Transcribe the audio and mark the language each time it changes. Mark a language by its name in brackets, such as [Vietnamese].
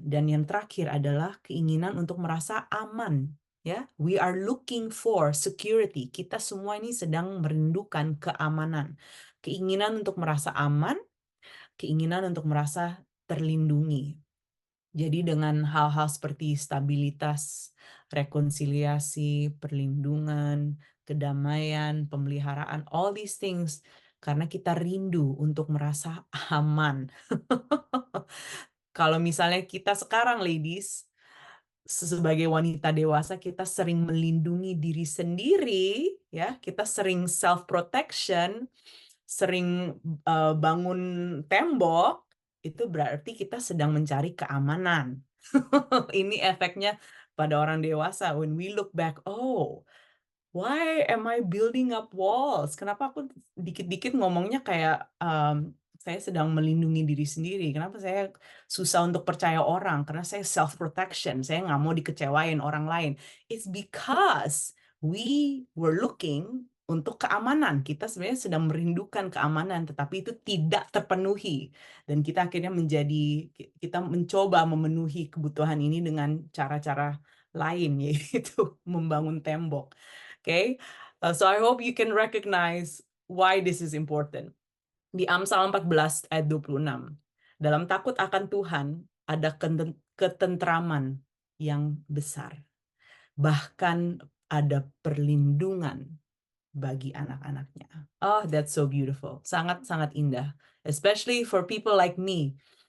[Indonesian] Dan yang terakhir adalah keinginan untuk merasa aman. [English] Ya, we are looking for security. [Indonesian] Kita semua ini sedang merindukan keamanan. Keinginan untuk merasa aman, keinginan untuk merasa terlindungi. Jadi dengan hal-hal seperti stabilitas, rekonsiliasi, perlindungan, kedamaian, pemeliharaan, [English] all these things, [Indonesian] karena kita rindu untuk merasa aman. Kalau misalnya kita sekarang, ladies, sebagai wanita dewasa, kita sering melindungi diri sendiri, ya, kita sering self protection, sering bangun tembok, itu berarti kita sedang mencari keamanan. Ini efeknya pada orang dewasa. [English] When we look back, oh, why am I building up walls? [Indonesian] Kenapa aku dikit-dikit ngomongnya kayak saya sedang melindungi diri sendiri. Kenapa saya susah untuk percaya orang? Karena saya self protection. Saya nggak mau dikecewain orang lain. [English] It's because we were looking [Indonesian] untuk keamanan. Kita sebenarnya sedang merindukan keamanan, tetapi itu tidak terpenuhi. Dan kita akhirnya kita mencoba memenuhi kebutuhan ini dengan cara-cara lain, yaitu membangun tembok. [English] Okay, so I hope you can recognize why this is important. [Indonesian] Di Amsal 14 ayat 26. Dalam takut akan Tuhan ada ketentraman yang besar. Bahkan ada perlindungan bagi anak-anaknya. [English] Oh, that's so beautiful. [Indonesian] Sangat-sangat indah. [English] Especially for people like me